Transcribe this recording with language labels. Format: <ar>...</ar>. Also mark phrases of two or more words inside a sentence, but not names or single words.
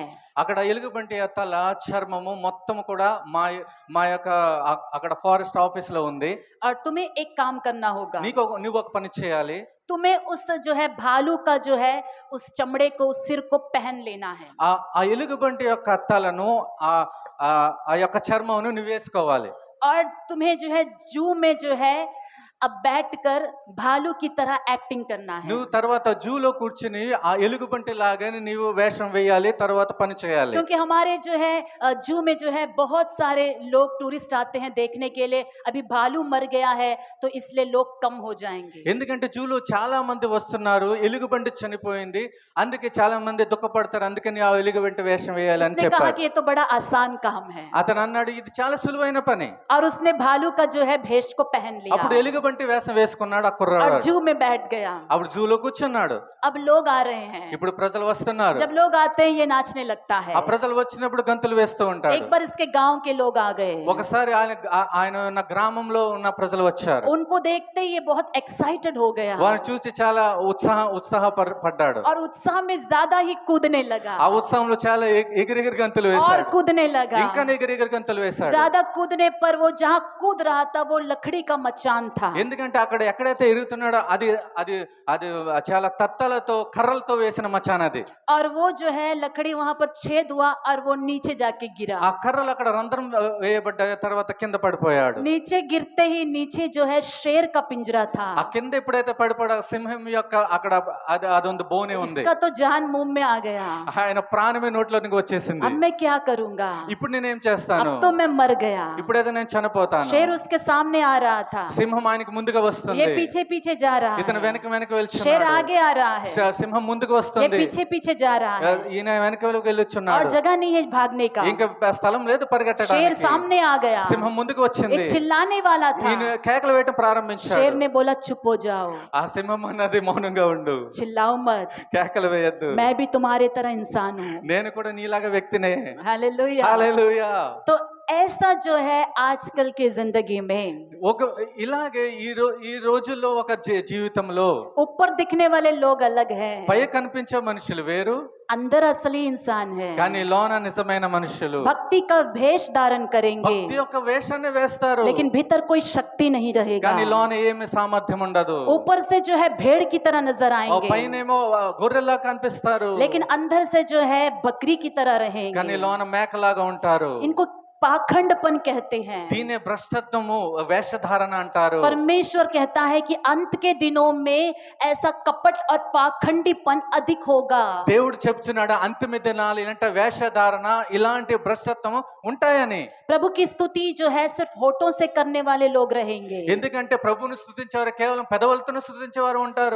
<te>అక్కడ ఎలుగుబంటి యొక్క తల, చర్మము మొత్తం కూడా మా మా యొక్క అక్కడ</te> <en>forest office</en> <te>లో ఉంది.</te> <hi>और तुम्हें एक काम करना होगा,</hi> <te>నువ్వు ఒక పని చేయాలి.</te> <hi>तुम्हें उस जो है भालू का जो है उस चमड़े को, उस सिर को पहन लेना है।</hi> <te>ఆ ఎలుగుబంటి యొక్క తలను, ఆ ఆ ఆ యొక్క చర్మమును నువ్వు వేసుకోవాలి.</te> <hi>और तुम्हें जो है जू में जो है अब बैठकर भालू की तरह एक्टिंग करना है।</hi> <te>నువ్వు తర్వాత జూలో కూర్చుని ఆ ఎలుగుబంటి లాగానే నీవు వేషం వేయాలి, తర్వాత పని చేయాలి.</te> <hi>क्योंकि हमारे जो है जू में जो है बहुत सारे लोग टूरिस्ट आते हैं देखने के लिए, अभी भालू मर गया है तो इसलिए लोग कम हो जाएंगे।</hi> <te>ఎందుకంటే జూలో చాలా మంది వస్తున్నారు, ఎలుగుబంటి చనిపోయింది, అందుకే చాలా మంది దుఃఖపడతారు, అందుకని ఆ ఎలుగుబంటి వేషం వేయాలి అని</te> <hi>उसने कहा</hi> <te>చెప్పారు.</te> <hi>कि ये तो बड़ा आसान काम है,</hi> <te>అతను అన్నాడు, ఇది చాలా సులువైన పని.</te> <hi>और उसने भालू का जो है भेष को पहन</hi> <te>అప్పుడు</te> <hi>लिया</hi> <te>ఎలుగుబంటి వేషం వేసుకున్నాడు ఆ</te> <hi>और</hi> <te>కుర్రాడు.</te> <hi>जू में बैठ गया।</hi> <te>అప్పుడు జూలో కూర్చున్నాడు.</te> <hi>अब लोग आ रहे हैं,</hi> <te>ఇప్పుడు ప్రజలు వస్తున్నారు.</te> <hi>जब लोग आते हैं ये नाचने लगता है।</hi> <te>ఆ ప్రజలు వచ్చినప్పుడు గంతులు వేస్తూ ఉంటాడు.</te> <hi>एक बार इसके गांव के लोग आ गए,</hi> <te>ఒకసారి ఆయన ఉన్న గ్రామంలో ఉన్న ప్రజలు వచ్చారు.</te> <hi>उनको देखते ही ये बहुत एक्साइटेड हो गया</hi> <te>వారిని చూసి చాలా ఉత్సాహపడ్డాడు.</te> <hi>और उत्साह में ज्यादा ही कूदने लगा</hi> <te>ఆ ఉత్సాహంలో చాలా ఎగిరెగిరి గంతులు</te> <hi>और</hi> <te>వేశాడు.</te> <hi>कूदने लगा।</hi> <te>ఇంకా ఎగిరెగిరి గంతులు వేశాడు.</te> <hi>ज्यादा कूदने पर वो जहाँ कूद रहा था वो लकड़ी का मचान था।</hi> <te>ఎందుకంటే అక్కడ ఎక్కడైతే ఎరుగుతున్నాడో అది అది అది చాలా తత్తలతో, కర్రలతో వేసిన మచాన్ అది.</te> <hi>और वो जो है लकड़ी वहां पर छेद हुआ और वो नीचे जाके गिरा।</hi> <te>ఆ కర్రలు అక్కడ రంధ్రం వేయబడ్డ తర్వాత కింద పడిపోయాడు.</te> <hi>नीचे गिरते ही नीचे जो है शेर का पिंजरा था।</hi> <te>ఆ కింద ఎప్పుడైతే పడిపోయాడో సింహం యొక్క అక్కడ అదొంది బోనే ఉంది.</te> <hi>इसका तो जान मुंह में आ गया।</hi> <te>ఆయన ప్రాణమే నోట్లోనికి వచ్చేసింది.</te> <hi>अब मैं क्या करूंगा,</hi> <te>ఇప్పుడు నేనేం చేస్తాను?</te> <hi>अब तो मैं मर गया।</hi> <te>ఇప్పుడైతే నేను చనిపోతాను.</te> <hi>शेर उसके सामने आ रहा था,</hi> <te>సింహం ఆయనకు ముందుగా వస్తుంది.</te> <hi>ये पीछे पीछे जा रहा</hi> <te>ఇతను</te> <hi>है।</hi> <te>వెనక</te> <hi>शेर</hi> <te>వెళ్తున్నాడు.</te> <hi>आगे आ रहा है,</hi> <te>సింహం ముందుకు</te> <hi>ये</hi> <te>వస్తుంది.</te> <hi>पीछे पीछे जा रहा है</hi> <te>ఈయన వెనక</te> <hi>और</hi> <te>వెళ్ళొచ్చున్నాడు.</te> <hi>जगह नहीं है भागने का।</hi> <te>ఇంకా స్థలం లేదు</te> <hi>शेर</hi> <te>పరిగెట్టడానికి.</te> <hi>सामने आ गया,</hi> <te>సింహం ముందుకు వచ్చింది.</te> <hi>एक चिल्लाने वाला था।</hi> <te>ఈయన కేకలు వేయటం</te> <hi>शेर</hi> <te>ప్రారంభించాడు.</te> <hi>ने बोला चुप हो जाओ,</hi> <te>ఆ సింహం అన్నది మౌనంగా ఉండు,</te> <hi>चिल्लाओ मत,</hi> <te>కేకలు వేయద్దు,</te> <hi>मैं भी तुम्हारे तरह इंसान हूँ।</hi> <te>నేను కూడా నీలాగా వ్యక్తినే.</te> <hi>हालेलुया।</hi> <te>హల్లెలూయా.</te> <hi>तो ऐसा जो है आजकल की जिंदगी में</hi> <te>ఒక ఇలాగే ఈ రోజుల్లో ఒక జీవితంలో</te> <hi>ऊपर दिखने वाले लोग अलग हैं,</hi> <te>పై కనిపించే మనుషులు వేరు,</te> <hi>अंदर असली इंसान है।</hi> <te>కానీ లోన నిజమైన మనుషులు</te> <hi>भक्ति का भेष धारण करेंगे</hi> <te>భక్తి యొక్క వేషాన్ని వేస్తారు,</te> <hi>लेकिन भीतर कोई शक्ति नहीं रहेगा।</hi> <te>కానీ లోన ఏమి సామర్థ్యం ఉండదు.</te> <hi>ऊपर से जो है भेड़ की तरह नजर आएंगे</hi> <te>పైనేమో గొర్రెలా కనిపిస్తారు,</te> <hi>लेकिन अंदर से जो है बकरी की तरह</hi> <te>కానీ</te> <hi>रहेंगे।</hi> <te>లోన మేకలాగా ఉంటారు.</te> <hi>इनको पाखंडपन कहते हैं।</hi> <te>దీనే భ్రష్టత్వము, వేషధారణ అంటారు.</te> <hi>परमेश्वर कहता है कि अंत के दिनों में ऐसा कपट और पाखंडीपन अधिक होगा।</hi> <te>దేవుడు చెప్తున్నాడు, అంతిమ దినాలు ఇలాంటి వేషధారణ, ఇలాంటి భ్రష్టత్వము ఉంటాయని.</te> <hi>प्रभु की स्तुति जो है सिर्फ होठों से करने वाले लोग रहेंगे।</hi> <te>ఎందుకంటే ప్రభువును స్తుతించేవారు కేవలం పెదవులతో స్తుతించేవారు ఉంటారు.</te>